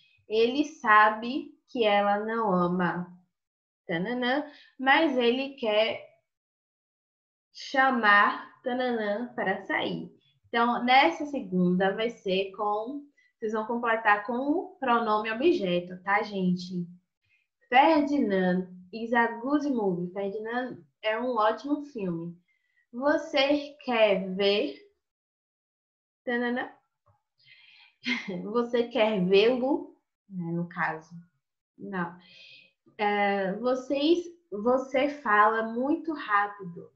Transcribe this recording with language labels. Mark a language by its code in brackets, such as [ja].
[pt] Ele sabe que ela não ama, tananã, mas ele quer chamar tananã para sair. Então, nessa segunda vai ser vocês vão completar com o pronome objeto, tá, gente? [en] Ferdinand is a good movie. [pt] Ferdinand é um ótimo filme. Você quer ver? Tananã. Você quer vê-lo? No caso. Não. Você fala muito rápido.